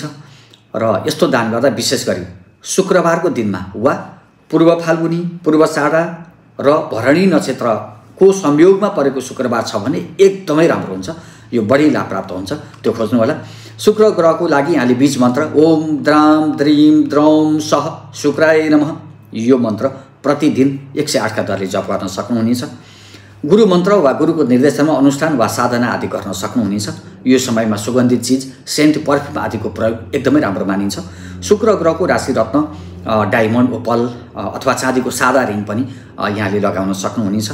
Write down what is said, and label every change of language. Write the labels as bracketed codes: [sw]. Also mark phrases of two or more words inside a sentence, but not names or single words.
[ne] र यस्तो दान गर्दा विशेष गरी शुक्रबारको दिनमा वा पूर्व फाल्गुनी, पूर्व साढा र भरणी नक्षत्रको संयोगमा परेको शुक्रबार छ भने एकदमै राम्रो हुन्छ। यो बढी लाभ प्राप्त हुन्छ, त्यो खोज्नु होला। शुक्र ग्रहको लागि यहाँले बीज मन्त्र [sa] ओम द्राम द्रीम द्रौम सह शुक्राय नमः [ne] यो मन्त्र प्रतिदिन 108 का दरले जप गर्न सक्नुहुनेछ। गुरु मन्त्र वा गुरुको निर्देशनमा अनुष्ठान वा साधना आदि गर्न सक्नुहुनेछ। यो समयमा सुगन्धित चिज, सेन्ट, पर्फ्युम आदिको प्रयोग एकदमै राम्रो मानिन्छ। शुक्र ग्रहको राशि रत्न डायमन्ड, ओपल अथवा चाँदीको सादा रिङ पनि यहाँले लगाउन सक्नुहुनेछ।